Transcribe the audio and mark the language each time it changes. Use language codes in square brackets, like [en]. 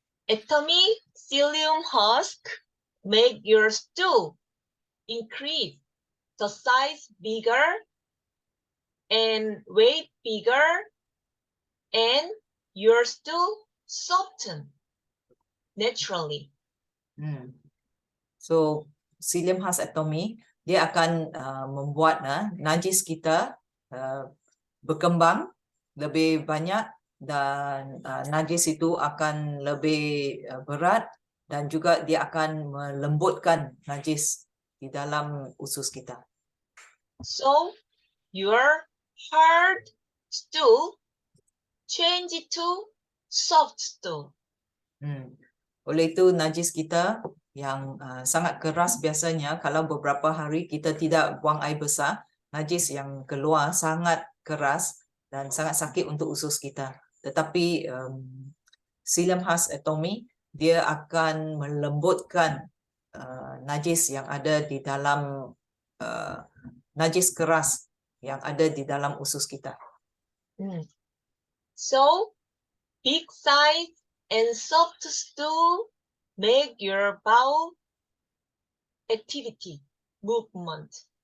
[en] Atomy Psyllium Husk make your stool increase the size bigger and weight bigger and your stool soften naturally. [ms] So Psyllium Husk Atomy dia akan membuat najis kita berkembang lebih banyak dan najis itu akan lebih berat dan juga dia akan melembutkan najis di dalam usus kita. [en] So your hard stool change it to soft stool. [ms] Oleh itu najis kita yang sangat keras biasanya kalau beberapa hari kita tidak buang air besar, najis yang keluar sangat keras dan sangat sakit untuk usus kita. Tetapi Psyllium Husk Atomy dia akan melembutkan najis yang ada di dalam najis keras yang ada di dalam usus kita. [en] So big size and soft stool make your bowel activity movement.